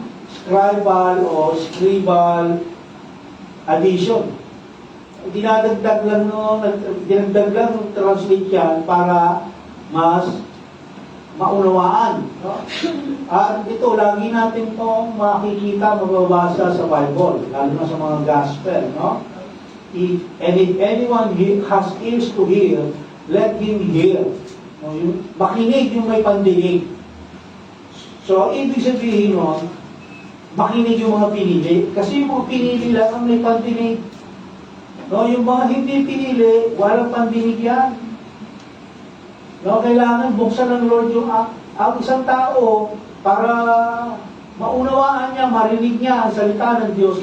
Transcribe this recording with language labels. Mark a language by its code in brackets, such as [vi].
[en] Scribal or scribal addition. [tl] Dinadagdag lang translate yan para mas maunawaan. No? At ito, lagi natin itong makikita, mababasa sa Bible, lalo na sa mga gospel. No? [en] If anyone has ears to hear, let him hear. [tl] No? Makinig yung may pandinig. So, ibig sabihin nun, makinig yung mga pinili. Kasi yung mga pinili lang ang may pandinig. No, yung mga hindi pinili, walang pandinig yan. No, kailangan buksan ng Lord yung ang isang tao para maunawaan niya, marinig niya ang salita ng Diyos.